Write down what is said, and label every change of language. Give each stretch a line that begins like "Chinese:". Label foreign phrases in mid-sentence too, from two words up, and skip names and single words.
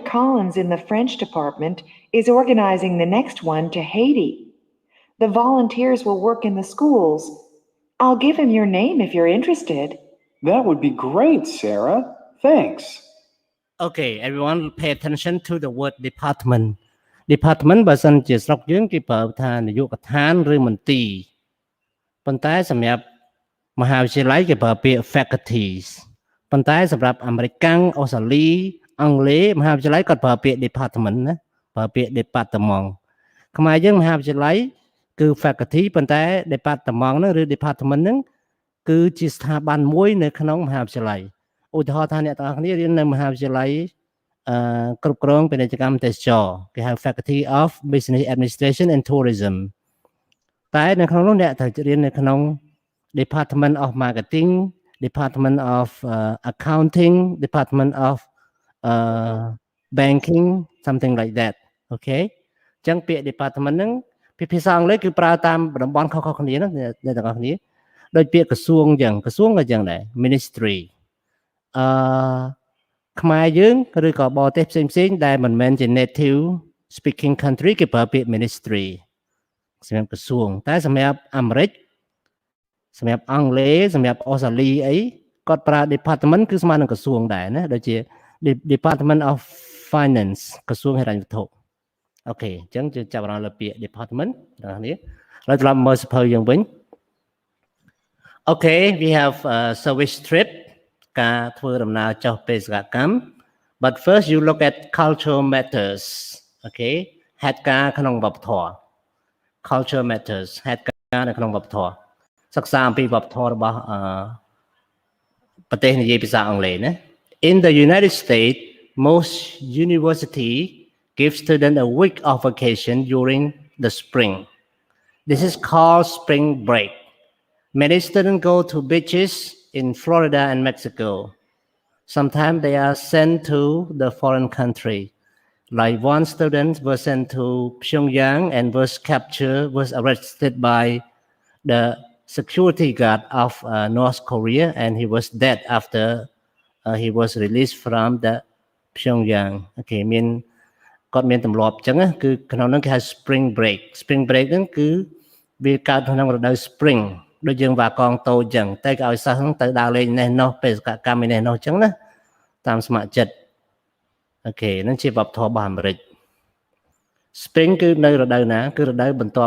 English: Collins in the French department is organizing the next one to Haiti. The volunteers will work in the schools. I'll give him your name if you're interested. That would be great, Sarah. Thanks. Okay, everyone pay attention to the word department.
Khmer: Department បើសិនជាស្រុកយើងគេប្រើថានាយកដ្ឋានឬមន្ទីរប៉ុន្តែសម្រាប់មហាវិទ្យាល័យគេប្រើពាក្យ faculties ប៉ុន្តែសម្រាប់ អាមេរិកកាំងអូស្ត្រាលីអង់គ្លេសមហាវិទ្យាល័យគាត់ប្រើពាក្យ department ណាប្រើពាក្យ department ខ្មែរយើង មហាវិទ្យាល័យគឺ faculty ប៉ុន្តែ department ហ្នឹងឬ department ហ្នឹងគឺជាស្ថាប័នមួយនៅក្នុងមហាវិទ្យាល័យឧទាហរណ៍ថាអ្នកទាំងអស់គ្នារៀននៅមហាវិទ្យាល័យគ្រប់គ្រងពាណិជ្ជកម្មទេសចរគេហៅ
English: Faculty of Business Administration and Tourism
Khmer: តែនៅក្នុងនោះអ្នកត្រូវរៀននៅក្នុង
English: Department of Marketing Department of Accounting Department of Banking something like that
Khmer: អូខេអញ្ចឹងពាក្យ Department ហ្នឹងភាសាអង់គ្លេសគឺប្រើតាមតំបន់ខុសៗគ្នាណាអ្នកទាំងអស់គ្នាដូចពាក្យក្រសួងអញ្ចឹងក្រសួងក៏អញ្ចឹងដែរ Ministry ខ្មែរយើងឬក៏បរទេសផ្សេងៗដែលមិនមែនជា
English: native speaking country
Khmer: គេប្រើពាក្យ ministry សម្រាប់ក្រសួងតែសម្រាប់អាមេរិកសម្រាប់អង់គ្លេសសម្រាប់អូស្ត្រាលីអីគាត់ប្រើ department គឺស្មើនឹងក្រសួងដែរណាដូចជា
English: Department of Finance
Khmer: ក្រសួងហិរញ្ញវត្ថុអូខេអញ្ចឹងយើងចាប់អារម្មណ៍លើពាក្យ department បងប្អូនហើយត្រឡប់មើលសៀវភៅយើងវិញ
English: Okay we have a service trip
Khmer: ការធ្វើដំណើរចុះបេសកកម្ម
English: but first you look at cultural matters okay
Khmer: ហេតុការណ៍ក្នុងវប្បធម៌
English: culture matters
Khmer: ហេតុការណ៍នៅក្នុងវប្បធម៌សិក្សាអំពីវប្បធម៌របស់ប្រទេសនិយាយភាសាអង់គ្លេសណា
English: In the United States most university give students a week of vacation during the spring this is called spring break many students go to beaches in Florida and Mexico. Sometimes they are sent to the foreign country. Like one student was sent to Pyongyang and was arrested by the security guard of North Korea and he was dead after he was released from the Pyongyang.
Khmer: Okay, គាត់មានទម្លាប់អញ្ចឹងគឺក្នុងនោះគេហៅ
English: spring break
Khmer: ហ្នឹងគឺវាកើតក្នុងរដូវ springដូចយើងវាកងតូចអញ្ចឹងតែគេឲ្យសិស្សហ្នឹងទៅដើរលេងនេះនោះបេសក កម្មនេះនោះអញ្ចឹងណាតាមស្ម័គ្រចិត្តអូខេហ្នឹងជាវប្បធម៌របស់អាមេរិក Spring គឺនៅរដូវណាគឺរដូវបន្ទាប់